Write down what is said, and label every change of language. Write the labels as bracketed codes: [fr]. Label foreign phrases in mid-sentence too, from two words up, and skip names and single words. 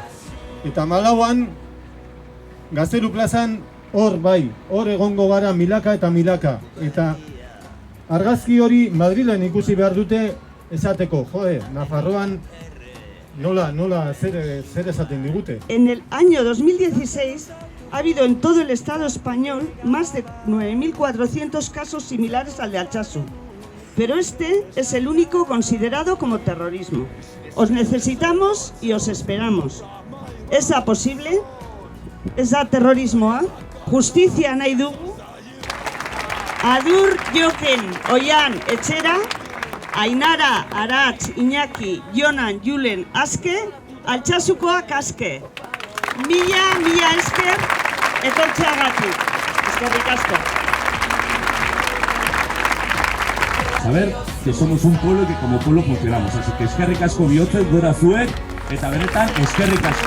[eu] Eta 14an Gaztelu plazan hor egongo gara milaka eta milaka. Eta argazki hori Madrilen ikusi behar dute esateko, Nafarroan nola zer esaten digute. [es] En el año 2016 ha habido en todo el Estado español más de 9.400 casos similares al de Altsasu. pero este es el único considerado como terrorismo. Os necesitamos y os esperamos. [eu] Ez da posible? Ez da terrorismoa? Justizia nahi dugu? Adur Joken, Oian, Etxera, Ainara, Aratz, Iñaki, Jonan, Julen, Aske, Altsasukoak aske. Mila esker etortzeagatik. Eskerrik asko. [es] Saber que somos un pueblo y que como pueblo funcionamos. Así que [eu] eskerrik asko bihotzez gora zuek eta benetan eskerrik asko.